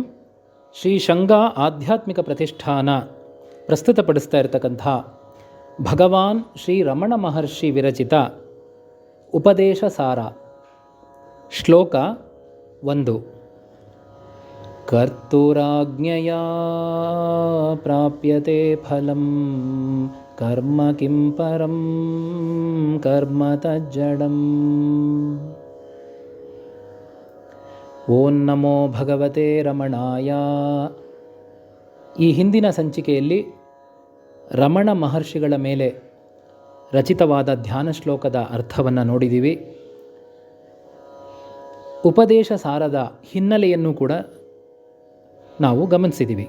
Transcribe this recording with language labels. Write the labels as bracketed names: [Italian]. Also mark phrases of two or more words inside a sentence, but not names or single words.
[Kannada] ಶ್ರೀ ಶಂಗಾ ಆಧ್ಯಾತ್ಮಿಕ ಪ್ರತಿಷ್ಠಾನ ಪ್ರಸ್ತುತಪಡಿಸ್ತಾ ಇರತಕ್ಕಂಥ ಭಗವಾನ್ ಶ್ರೀ ರಮಣ ಮಹರ್ಷಿ ವಿರಚಿತ ಉಪದೇಶ ಸಾರ ಶ್ಲೋಕ 1. [Sanskrit] ಕರ್ತುರಾಜ್ಞೆಯ ಪ್ರಾಪ್ಯತೆ ಫಲಂ ಕರ್ಮ ಕಿಂ ಪರಂ ಕರ್ಮ ತಜ್ಜಡಂ. ಓಂ ನಮೋ ಭಗವತೆ ರಮಣಾಯ. [Kannada] ಈ ಹಿಂದಿನ ಸಂಚಿಕೆಯಲ್ಲಿ ರಮಣ ಮಹರ್ಷಿಗಳ ಮೇಲೆ ರಚಿತವಾದ ಧ್ಯಾನ ಶ್ಲೋಕದ ಅರ್ಥವನ್ನು ನೋಡಿದ್ದೀವಿ. ಉಪದೇಶ ಸಾರದ ಹಿನ್ನೆಲೆಯನ್ನು ಕೂಡ ನಾವು ಗಮನಿಸಿದ್ದೀವಿ.